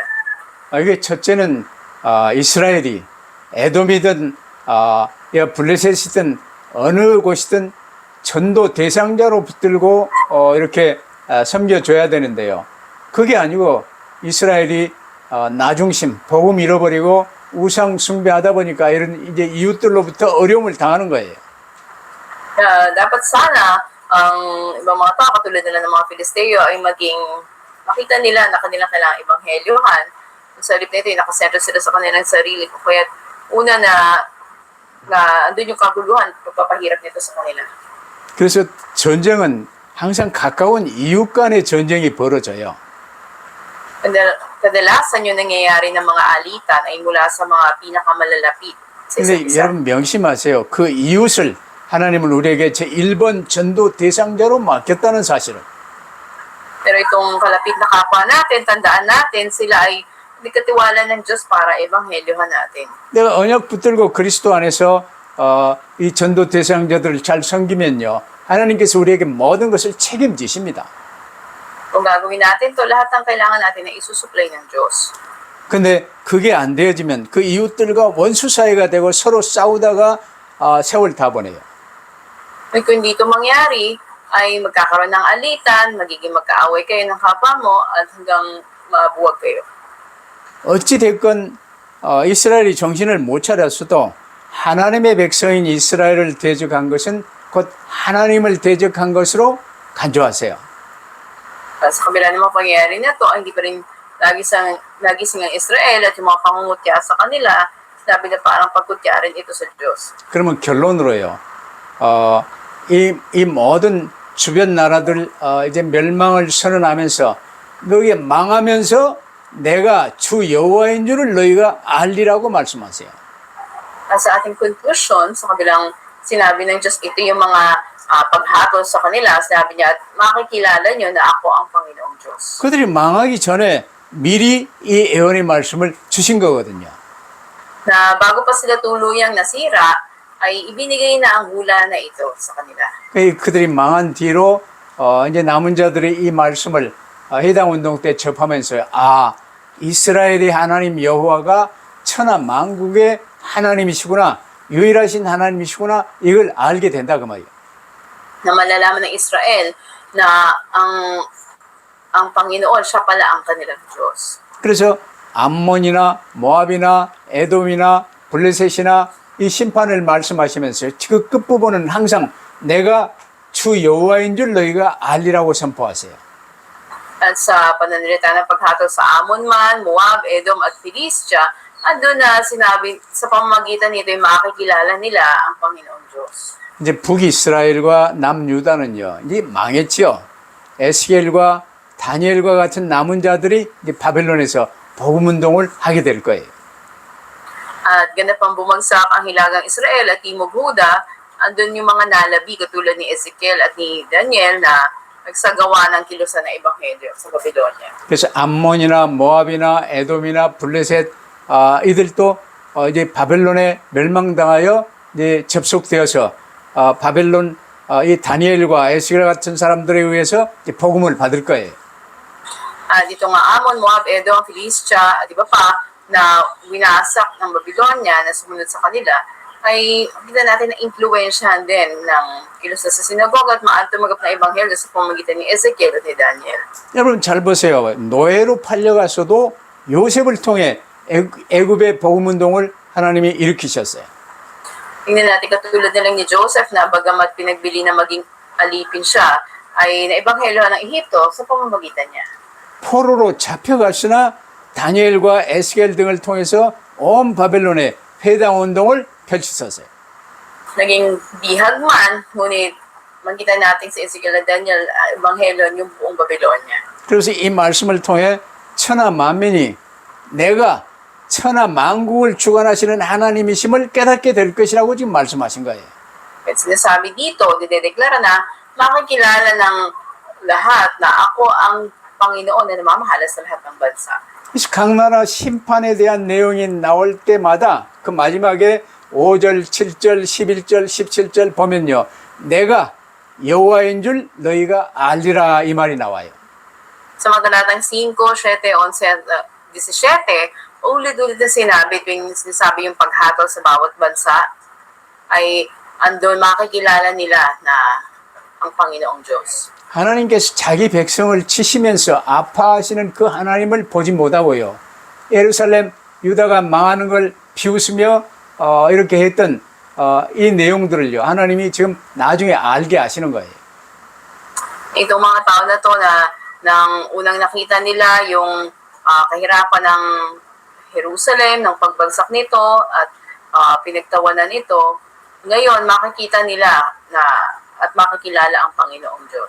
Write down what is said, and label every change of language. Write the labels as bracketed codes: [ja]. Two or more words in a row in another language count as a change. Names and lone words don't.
[ko] 이게 첫째는 이스라엘이 에돔이든 블레셋이든 어느 곳이든 전도 대상자로 붙들고 이렇게 섬겨줘야 되는데요. 그게 아니고 이스라엘이 나중심, 복음 잃어버리고 우상 숭배하다 보니까 이런 이제 이웃들로부터 어려움을 당하는 거예요. [tl] Dapat sana ang ibang mga tao katulad nila ng mga Filisteo ay makita nila na kanilang kailangang ebanghelyohan. Sa halip na ito, nakasentro sila sa kanilang sarili. Kaya una na andun yung kaguluhan, pagpapahirap nito sa kanila. [ko] 그래서 전쟁은 항상 가까운 이웃 간의 전쟁이 벌어져요. [tl] Kadalasan yung nangyayari ng mga alitan ay mula sa mga pinakamalalapit sa isa't 근데 isa. [ko] 여러분 명심하세요. 그 이웃을 하나님은 우리에게 제1번 전도 대상자로 맡겼다는 사실을. [tl] Pero itong kalapit na kapwa natin, tandaan natin, sila ay Hindi katiwala ng Diyos para ebanghelyohan natin. [ko] 내가 언약 붙들고 그리스도 안에서 이 전도 대상자들을 잘 섬기면요, 하나님께서 우리에게 모든 것을 책임지십니다. [tl] Kung gagawin natin to, lahat ng kailangan natin ay isusupply ng Diyos. [ko] 근데 그게 안 되어지면 그 이웃들과 원수 사이가 되고 서로 싸우다가 세월 다 보내요. [tl] At kung hindi ito mangyari, ay magkakaroon ng alitan, magiging magkaaway kayo ng kapwa mo, at hanggang mabuwag kayo. [ko] 어찌 됐건 이스라엘이 정신을 못 차렸어도 하나님의 백성인 이스라엘을 대적한 것은 곧 하나님을 대적한 것으로 간주하세요. [tl] Sa kabila ng mga pangyayari na ito, hindi pa rin nagising ang Israel at yung mga pangungutya sa kanila, sinabi na parang pagkutya rin ito sa Diyos. [ko] 그러면 결론으로요. 이 모든 주변 나라들 이제 멸망을 선언하면서 너희가 망하면서 내가 주 여호와인 줄을 너희가 알리라고 말씀하세요. [tl] Sa ating conclusion, sa kabilang sinabi ng Diyos, ito yung mga paghatol sa kanila. Sinabi niya, at makikilala nyo na ako ang Panginoong Diyos. [ko] 그들이 망하기 전에 미리 이 예언의 말씀을 주신 거거든요. [tl] Na bago pa sila tuluyang nasira, ay ibinigay na ang hula na ito sa kanila. [ko] 그들이 망한 뒤로 이제 남은 자들이 이 말씀을 해당 운동 때 접하면서 이스라엘의 하나님 여호와가 천하 만국의 하나님이시구나, 유일하신 하나님이시구나, 이걸 알게 된다 그 말이에요. [tl] Na malalaman ng Israel na ang Panginoon, siya pala ang kanilang Diyos. [ko] 그래서 암몬이나 모압이나 에돔이나 블레셋이나 이 심판을 말씀하시면서 그 끝부분은 항상 내가 주 여호와인 줄 너희가 알리라고 선포하세요. [tl] At sa pananalita ng paghatol sa Ammon man, Moab, Edom at Philistia, andun na sinabi sa pamamagitan nito yung makikilala nila ang Panginoong Diyos. [ko] 이제 북이스라엘과 남유다는요, 이제 망했지요. 에스겔과 다니엘과 같은 남은 자들이 이제 바벨론에서 복음 운동을 하게 될 거예요. [tl] At ganap ang bumagsak ang hilagang Israel at Timog Huda, andun yung mga nalabi katulad ni Ezekiel at ni Daniel na nagsagawa ng kilusan na ebanghelyo sa Babylonia. [ko] 그래서 암몬이나 모압이나 에돔이나 블레셋 이들도 이제 바벨론에 멸망당하여 이제 접속되어서 바벨론 이 다니엘과 에스겔 같은 사람들에 의해서 이제 복음을 받을 거예요. [tl] Dito nga Ammon, Moab, Edom, Philistia, at iba pa na winasak ng Babylonia na sumunod sa kanila, ay kita natin na influensyahan din ng kilusan sa sinagoga at maaari tumagap na ebanghelyo sa pamamagitan ni Ezekiel at ni Daniel. [ko] 여러분 잘 보세요. 노예로 팔려갔어도 요셉을 통해 애굽의 복음 운동을 하나님이 일으키셨어요. [tl] Tingnan natin katulad nilang ni Joseph na bagamat pinagbili na maging alipin siya, ay naebanghelyohan ng Ehipto sa pamamagitan niya. [ko] 포로로 잡혀갔으나 다니엘과 에스겔 등을 통해서 온 바벨론에 회당 운동을 펼치셨어요. [tl] Naging bihag man, ngunit makita natin si Ezekiel at Daniel, ebanghelyo yung buong Babylonia. [ko] 그래서 이 말씀을 통해 천하 만민이 내가 천하 만국을 주관하시는 하나님이심을 깨닫게 될 것이라고 지금 말씀하신 거예요. [tl] At sinasabi dito, dinedeklara na makikilala ng lahat na ako ang Panginoon na namamahala sa lahat ng bansa. [ko] 각 나라 심판에 대한 내용이 나올 때마다 그 마지막에 5절, 7절, 11절, 17절 보면요, 내가 여호와인 줄 너희가 알리라 이 말이 나와요. [tl] Sa mga talatang 5, 7, 11, 17, ulit-ulit na sinabi tuwing sinasabi yung paghatol sa bawat bansa, ay andun makikilala nila na ang Panginoong Diyos. [ko] 하나님께서 자기 백성을 치시면서 아파하시는 그 하나님을 보지 못하고요, 예루살렘 유다가 망하는 걸 비웃으며 이렇게 했던 이 내용들을요, 하나님이 지금 나중에 알게 하시는 거예요. [tl] Itong mga tao na to na nang unang nakita nila yung kahirapan ng Jerusalem, ng pagbagsak nito at pinagtawanan ito, ngayon makikita nila na at makikilala ang Panginoong Diyos.